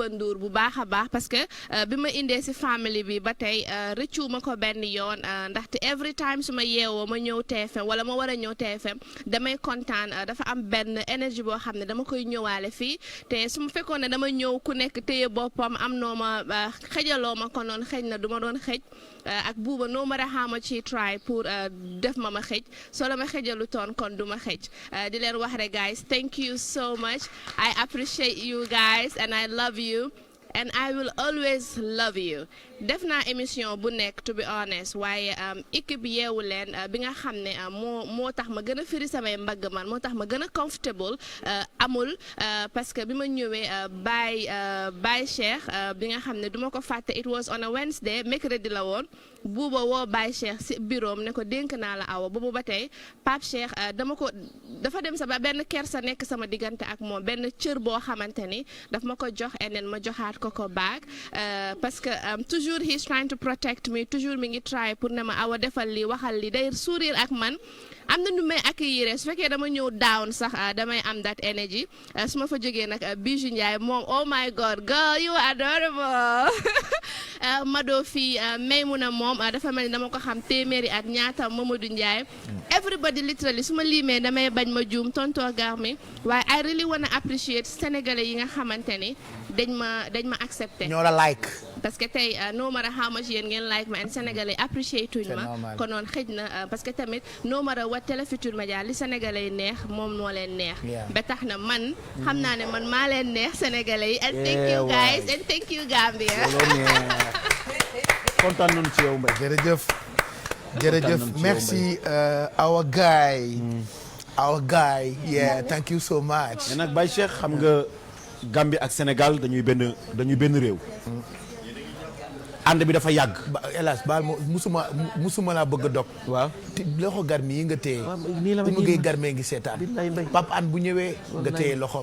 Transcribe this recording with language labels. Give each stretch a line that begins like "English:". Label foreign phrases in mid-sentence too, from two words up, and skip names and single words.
Wolof: Ndour bu baax a baax
French: parce que
Wolof: bi ma indee si famille bi ba tey rëccu ma ko benn yoon ndaxte
English: every time
Wolof: su ma yeewoo ma ñëw TFM wala ma war a ñëw TFM damay kontaan dafa am benn énergie boo xam ne dama koy ñëwaale fii te su ma fekkoon ne dama ñëw ku nekk téye boppam am noo ma xëjaloo ma ko noonu xëj na du ma doon xëj ak Bouba
English: no matter how much he try
Wolof: pour def ma xëj soo la ma xëjalu toon kon du ma xëj di leen wax rek
English: guys thank you so much I appreciate you guys and I love you and I will always love you
Wolof: def naa émission bu nekk
English: to be honest
Wolof: waaye équipe yeewu leen bi nga xam ne moo tax ma gën a firi samay mbagg man moo tax ma gën a comfortable amul
French: parce que
Wolof: bi ma ñëwee Baye Cheikh bi nga xam ne duma ko fàtte
English: it was on a Wednesday
Wolof: mercredi la woon Bouba woo Baye Cheikh si bureau ne ko dénk naa la Awa boobu ba tey Pape Cheikh dafa dem sa ba benn kersa nekk sama diggante ak moom benn cër boo xamante ni daf ma ko jox eneen ma joxaat ko baag
French: parce que toujours
English: he's trying to protect me
Wolof: toujours mi ngi try pour ne ma Awa defal li waxal li day sourire ak man am na nu may accueillir su fekkee dama ñëw down sax damay am
English: that energy
Wolof: su ma fa jógee nag Bijou Ndiaye moom
English: oh my god girl you are adorable
Wolof: Mado fii Maymuna moom dafa mel ni dama ko xam téeméeri at ñaata Mamadou Ndiaye
English: everybody literally
Wolof: su ma limee damay bañ ma juum tonto Garmi waaye
English: I really wanna appreciate
Wolof: sénégalais yi nga xamante ni dañ ma accepté ñoo la like
French: parce que
Wolof: tey
English: no matter how much
Wolof: yéen ngeen like ma and sénégalais appreciate tuñ ma kon noonu xëj na
French: parce que
Wolof: tamit
English: no matter what
Wolof: Télé Futurs Médias li sénégalais yi neex moom moo leen neex ba tax na man xam naa ne man maa leen neex sénégalais yi
English: and thank you guys and thank you Gambia
Wolof: kontaan nañu ci yow Mbaye
English: jërëjëf merci our guy yeah thank you so much
Wolof: mais nag Baye Cheikh xam nga Gambie ak Sénégal dañuy benn réew ànd bi dafa yàgg. hélas baal ma musuma laa bëgg a dog. waaw te loxo Garmi yi nga téye. nii la ma mu ngi Garmi ngi seetaan. Pape An bu ñëwee nga téye loxoom.